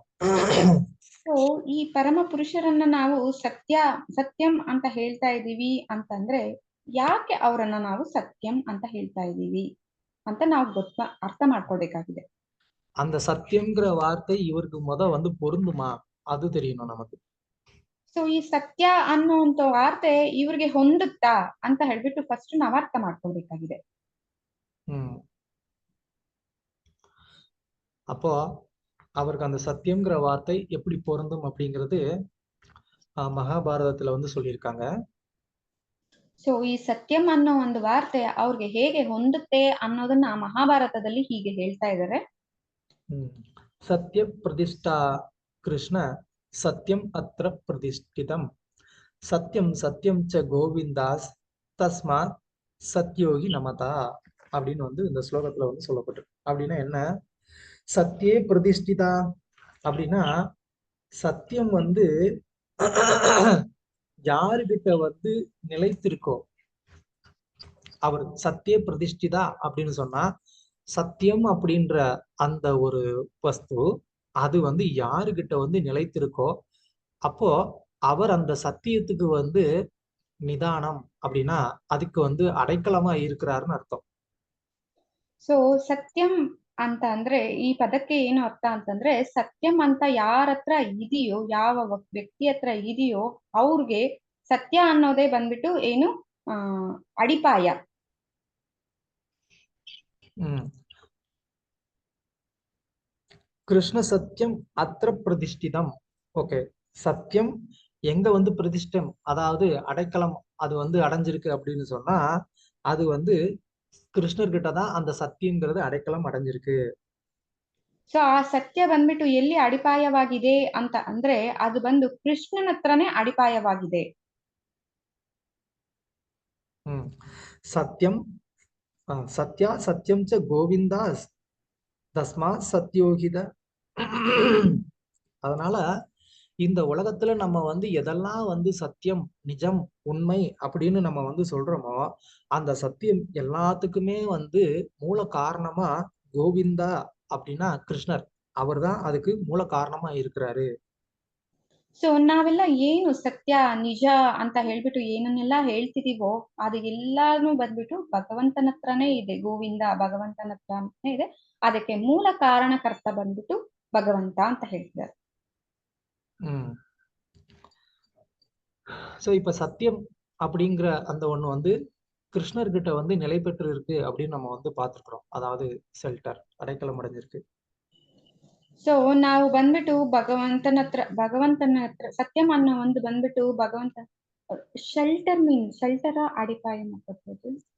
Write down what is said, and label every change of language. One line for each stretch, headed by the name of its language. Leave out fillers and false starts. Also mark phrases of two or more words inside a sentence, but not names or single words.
Kannada: ಸೊ ಈ ಪರಮ ಪುರುಷರನ್ನ ನಾವು ಸತ್ಯಂ ಅಂತ ಹೇಳ್ತಾ ಇದೀವಿ ಅಂತಂದ್ರೆ ಯಾಕೆ ಅವರನ್ನ ನಾವು ಸತ್ಯಂ ಅಂತ ಹೇಳ್ತಾ ಇದೀವಿ ಅಂತ ನಾವು ಅರ್ಥ ಮಾಡ್ಕೊಳ್ಬೇಕಾಗಿದೆ.
Tamil: அந்த சத்தியம்ங்கிற வார்த்தை இவருக்கு வந்து பொருந்துமா அது தெரியணும் நமக்கு.
Kannada: ಸೊ ಈ ಸತ್ಯ ಅನ್ನುವಂತ ವಾರ್ತೆ ಇವ್ರಿಗೆ ಹೊಂದುತ್ತಾ ಅಂತ ಹೇಳ್ಬಿಟ್ಟು ಫಸ್ಟ್ ನಾವು ಅರ್ಥ ಮಾಡ್ಕೊಳ್ಬೇಕಾಗಿದೆ.
Tamil: அப்போ அவருக்கு அந்த சத்தியம்ங்கிற வார்த்தை எப்படி பொருந்தும் அப்படிங்கிறது மகாபாரதத்துல வந்து சொல்லியிருக்காங்க.
Kannada: ಸೊ ಈ ಸತ್ಯಂ ಅನ್ನೋ ಒಂದು ವಾರ್ತೆ ಅವ್ರಿಗೆ ಹೇಗೆ ಹೊಂದುತ್ತೆ ಅನ್ನೋದನ್ನ ಮಹಾಭಾರತದಲ್ಲಿ ಹೀಗೆ ಹೇಳ್ತಾ ಇದ್ದಾರೆ.
Sanskrit: ಸತ್ಯ ಪ್ರತಿಷ್ಠಾ ಕೃಷ್ಣ ಸತ್ಯಂ ಅತ್ರ ಪ್ರತಿಷ್ಠಿತಂ ಸತ್ಯಂ ಸತ್ಯಂ ಚ ಗೋವಿಂದಾಸ್ தஸ்மாத் சத்யோகி நமதா
Tamil: அப்படின்னு வந்து இந்த ஸ்லோகத்துல வந்து சொல்லப்பட்டிருக்கு. அப்படின்னா என்ன?
Sanskrit: சத்தியே பிரதிஷ்டிதா
Tamil: அப்படின்னா சத்தியம் வந்து யாருகிட்ட வந்து நிலைத்திருக்கோ அவர்
Sanskrit: சத்திய பிரதிஷ்டிதா
Tamil: அப்படின்னு சொன்னா சத்தியம் அப்படின்ற அந்த ஒரு வஸ்து அது வந்து யாருகிட்ட வந்து நிலைத்திருக்கோ அப்போ அவர் அந்த சத்தியத்துக்கு வந்து நிதானம் அப்படின்னா அதுக்கு வந்து அடைக்கலமா இருக்கிறாருன்னு அர்த்தம்.
Kannada: ಸೊ ಸತ್ಯಂ ಅಂತ ಅಂದ್ರೆ ಈ ಪದಕ್ಕೆ ಏನು ಅರ್ಥ ಅಂತಂದ್ರೆ ಸತ್ಯಂ ಅಂತ ಯಾರ ಹತ್ರ ಇದೆಯೋ, ಯಾವ ವ್ಯಕ್ತಿ ಹತ್ರ ಇದೆಯೋ ಅವ್ರಿಗೆ ಸತ್ಯ ಅನ್ನೋದೇ ಬಂದ್ಬಿಟ್ಟು ಏನು ಅಡಿಪಾಯ.
Sanskrit: கிருஷ்ண சத்தியம் அத்திர பிரதிஷ்டிதம்.
Tamil: ஓகே, சத்தியம் எங்க வந்து பிரதிஷ்டம், அதாவது அடைக்கலம் அது வந்து அடைஞ்சிருக்கு அப்படின்னு சொன்னா அது வந்து கிருஷ்ணர்கிட்ட தான் அந்த சத்தியங்கிறது அடைக்கலம் அடைஞ்சிருக்கு.
Kannada: ಸೊ ಆ ಸತ್ಯ ಬಂದ್ಬಿಟ್ಟು ಎಲ್ಲಿ ಅಡಿಪಾಯವಾಗಿದೆ ಅಂತ ಅಂದ್ರೆ ಅದು ಬಂದು ಕೃಷ್ಣನ ಹತ್ರನೇ ಅಡಿಪಾಯವಾಗಿದೆ.
Sanskrit: சத்தியம் சத்யா சத்தியம் ச கோவிந்தாஸ் தஸ்மாத் சத்யோகித.
Tamil: அதனால இந்த உலகத்துல நம்ம வந்து எதெல்லாம் வந்து சத்தியம், நிஜம், உண்மை அப்படின்னு நம்ம வந்து சொல்றோமோ அந்த சத்தியம் எல்லாத்துக்குமே வந்து மூல காரணமா கோவிந்தா அப்படின்னா கிருஷ்ணர், அவர் தான் அதுக்கு மூல காரணமா இருக்கிறாரு.
Kannada: ಸೊ ನಾವೆಲ್ಲ ಏನು ಸತ್ಯ ನಿಜ ಅಂತ ಹೇಳ್ಬಿಟ್ಟು ಏನನ್ನೆಲ್ಲ ಹೇಳ್ತಿದೀವೋ ಅದು ಎಲ್ಲಾನು ಬಂದ್ಬಿಟ್ಟು ಭಗವಂತನ ಹತ್ರನೇ ಇದೆ, ಗೋವಿಂದ ಭಗವಂತನ ಹತ್ರನೇ ಇದೆ. ಅದಕ್ಕೆ ಮೂಲ ಕಾರಣಕರ್ತ ಬಂದ್ಬಿಟ್ಟು ಭಗವಂತ ಅಂತ ಹೇಳ್ತಿದ್ದಾರೆ.
Tamil: சோ இப்ப சத்தியம் அப்படிங்கிற அந்த ஒண்ணு வந்து கிருஷ்ணர்கிட்ட வந்து நிலை பெற்று இருக்கு அப்படின்னு நம்ம வந்து பார்த்திருக்கிறோம், அதாவது ஷெல்டர், அடைக்கலம் அடைஞ்சிருக்கு.
Kannada: ಸೊ ನಾವು ಬಂದ್ಬಿಟ್ಟು ಭಗವಂತನ ಹತ್ರ ಸತ್ಯಂ ಅನ್ನೋ ಒಂದು ಬಂದ್ಬಿಟ್ಟು ಭಗವಂತ
English: shelter shelter
Kannada: ಅಡಿಪಾಯ ಮಾಡ್ಬೋದು.